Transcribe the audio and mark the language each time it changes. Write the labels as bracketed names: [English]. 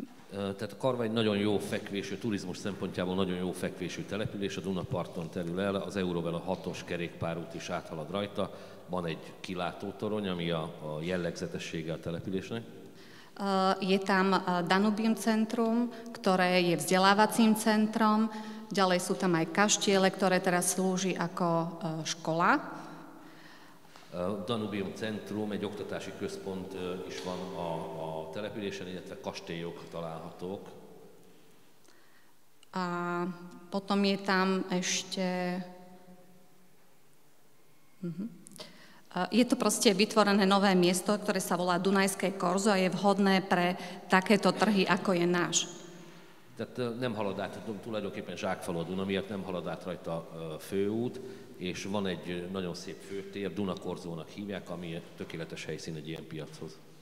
[Hungarian] Tehát a Karva egy nagyon jó fekvésű, turizmus szempontjából nagyon jó fekvésű település, a Dunaparton terül el, az Eurovelo 6-os kerékpárút is áthalad rajta, van egy kilátótorony, ami a jellegzetessége a településnek. [Slovak] Je tam Danubium centrum, ktoré je vzdelávacím centrom, ďalej sú tam aj kaštiele, ktoré teraz slúži ako škola. [Hungarian] Danubium centrum, egy oktatási központ is van a településen, illetve kastélyok találhatók. [Slovak] A potom je tam ešte... Je to proste vytvorené nové miesto, ktoré sa volá Dunajské korzo a je vhodné pre takéto trhy, ako je náš. [Hungarian] Tehát nem halad át, tulajdonképpen zsákfalu a Duna miatt, nem halad át rajta főút, és van egy nagyon szép főtér, Dunakorzónak hívják, ami tökéletes helyszín egy ilyen piachoz.